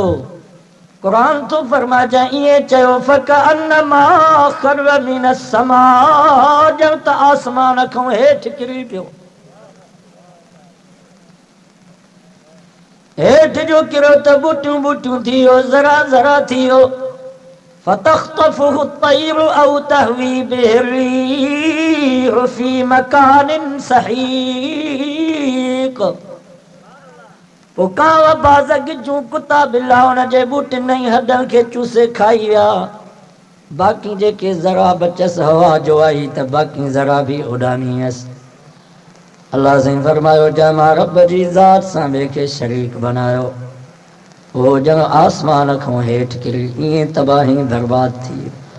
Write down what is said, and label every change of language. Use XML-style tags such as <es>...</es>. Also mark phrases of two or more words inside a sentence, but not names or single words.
<sd>क़ुरान तो फरमा, जंहिं ईअं चयो</sd> <ar>فكأنما خر من السماء,</ar> <sd>ॼण त आसमान खां हेठि किरी पियो, हेठि जो किरो त ॿूटियूं ॿूटियूं थी वियो, ज़रा ज़रा थी वियो।</sd> <ar>فتخطفه الطير أو تهوي به الريح في مكان سحيق.</ar> <sd>पोइ कांव बाज़ गिजूं कुता बिला हुन जे ॿूटिन ऐं हॾनि खे चूसे खाई विया, बाक़ी जेके ज़रा बचसि हवा जो आई त बाक़ी ज़रा बि उॾामी वियसि। अल्लाह साईं फरमायो, जंहिं मां रब जी ज़ात सां ॿिए खे शरीक बनायो, वो ॼण आसमान खां हेठि किरी, ईअं तबाही बर्बाद थी।</sd>